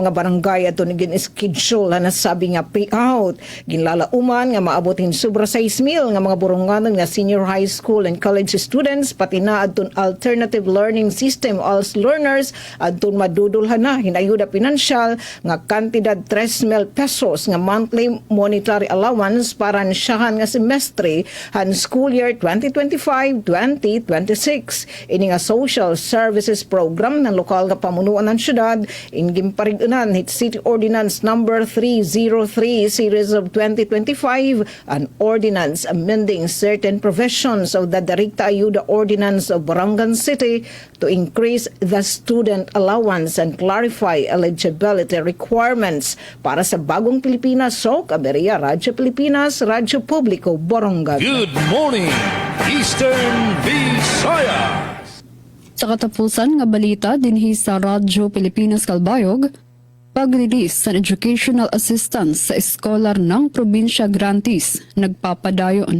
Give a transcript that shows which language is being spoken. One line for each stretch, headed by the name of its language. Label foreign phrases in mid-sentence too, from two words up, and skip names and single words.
Waray: mga barangay aton gin-schedule na sabi nga payout ginlalauman nga maabotin sobra 6,000 nga mga Borongan nga
English: senior high school and college students
Waray: pati na aton
English: alternative learning system ALS learners
Waray: aton madudulhan na hinayuda pinansyal nga kantidad 3,000 pesos nga
English: monthly monetary allowance
Waray: para siyahan nga semestre han
English: school year
Waray: 2025-2026. Ini nga
English: social services program
Waray: ng lokal nga pamunuan ng syudad ingim parigunan hit
English: City Ordinance number 303 series of 2025 an ordinance amending certain provisions of the Direkta Ayuda Ordinance of Borongan City to increase the student allowance and clarify eligibility requirements
Waray: para sa Bagong Pilipinas. So, Kaberia, Radyo Pilipinas, Radyo Publiko, Borongan.
English: Good morning, Eastern Visayas.
Waray: Sa katapusan nga balita dinhi sa Radyo Pilipinas Kalbayog, pag-release sa
English: educational assistance
Waray: sa eskolar ng probinsya grantees nagpapadayon.